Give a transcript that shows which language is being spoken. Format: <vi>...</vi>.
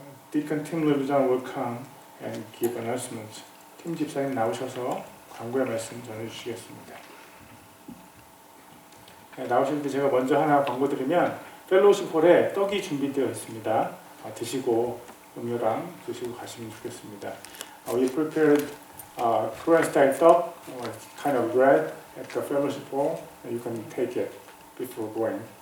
<en>Deacon Tim Lebujan will come and give announcements.</en> <ko>팀 집사님 나오셔서 광고의 말씀 전해주시겠습니다. 네, 나오실 때 제가 먼저 하나 광고 드리면 펠로우십 홀에 떡이 준비되어 있습니다. 드시고 음료랑 드시고 가시면 좋겠습니다.</ko> <en>We prepared Korean style 떡, kind of bread at the fellowship hall, and you can take it before going.</en>